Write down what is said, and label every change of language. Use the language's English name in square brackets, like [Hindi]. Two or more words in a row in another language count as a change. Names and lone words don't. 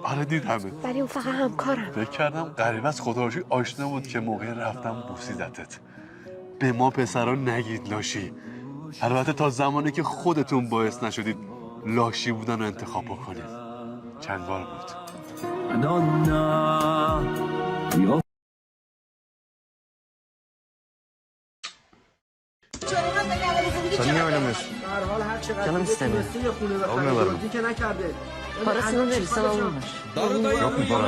[Persian] آره دیدمت. ولی اون فقط همکارم. فکر کردم غریبه از خدا رو شکر آشنا بود که موقع رفتم بوسیدتت. به ما پسرا نگید لاشی. البته تا زمانی که خودتون باعث نشدید لاشی بودن رو انتخاب بکنید. چند بار بود. [Turkish] niye oynamıyorsun? Canım istemiyor. Olmuyorlar mı? Parasını verirsen alınır. Yok mu paran?